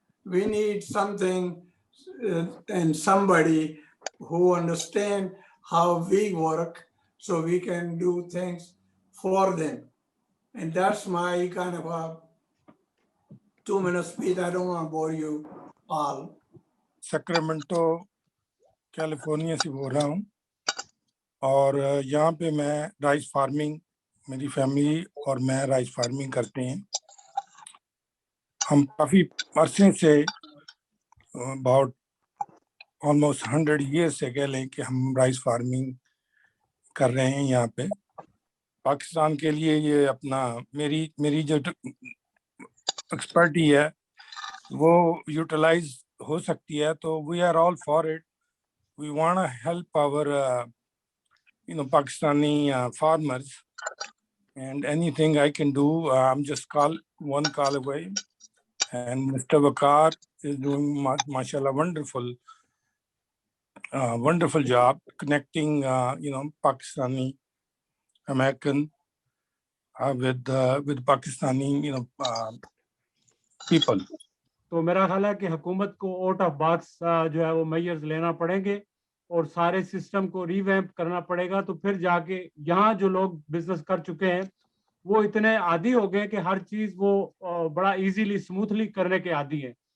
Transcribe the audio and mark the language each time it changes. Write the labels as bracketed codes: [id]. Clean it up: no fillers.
[en] We need something and somebody who understand how we work so we can do things for them. And that's my kind of a 2-minute speech. I don't want to bore you all. [hi] Sacramento California से बोल रहा हूँ और यहाँ पे मैं rice farming, मेरी family और मैं राइस फार्मिंग करते हैं। हम काफ़ी अरसे से [en] about almost 100 years [hi] से कह लें कि हम राइस फार्मिंग कर रहे हैं यहाँ पे। पाकिस्तान के लिए ये अपना मेरी जो एक्सपर्टी है वो यूटिलाइज हो सकती है, तो [en] We are all for it. We want to help our Pakistani farmers, and anything I can do, I'm just one call away. And Mr. Waqar is doing, mashallah, wonderful job connecting, Pakistani American with Pakistani, people. [hi] तो मेरा ख्याल है कि हुकूमत को [en] out of box [hi] जो है वो मेजर्स लेना पड़ेंगे और सारे सिस्टम को रिवैम्प करना पड़ेगा, तो फिर जाके यहाँ जो लोग बिजनेस कर चुके हैं वो इतने आदी हो गए कि हर चीज वो बड़ा [en] easily smoothly [hi] करने के आदी हैं।